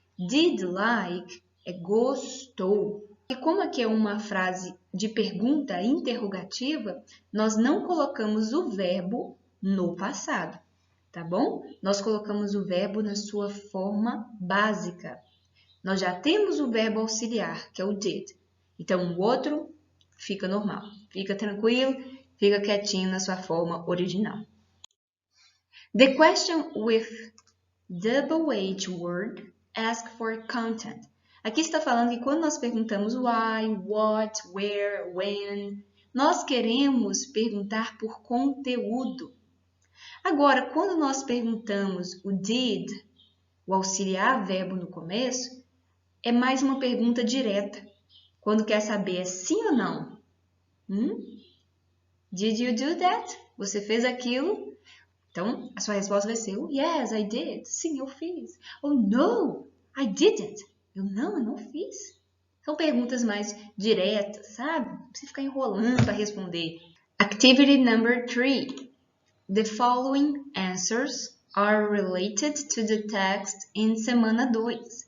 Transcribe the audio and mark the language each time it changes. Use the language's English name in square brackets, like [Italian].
[Portuguese] Did like é gostou. E como aqui é uma frase de pergunta interrogativa, nós não colocamos o verbo no passado, tá bom? Nós colocamos o verbo na sua forma básica. Nós já temos o verbo auxiliar, que é o did. Então, o outro fica normal. Fica tranquilo, fica quietinho na sua forma original. [English] The question with double H word asks for content. [Portuguese] Aqui está falando que quando nós perguntamos why, what, where, when, nós queremos perguntar por conteúdo. Agora, quando nós perguntamos o did, o auxiliar verbo no começo, é mais uma pergunta direta. Quando quer saber é sim ou não. [English] Did you do that? [Portuguese] Você fez aquilo? Então, a sua resposta vai ser [English] yes, I did. [Portuguese] Sim, eu fiz. Ou [English] no, I didn't. [Portuguese] Eu não fiz. São perguntas mais diretas, sabe? Não precisa ficar enrolando para responder. [English] Activity number 3. The following answers are related to the text in semana 2.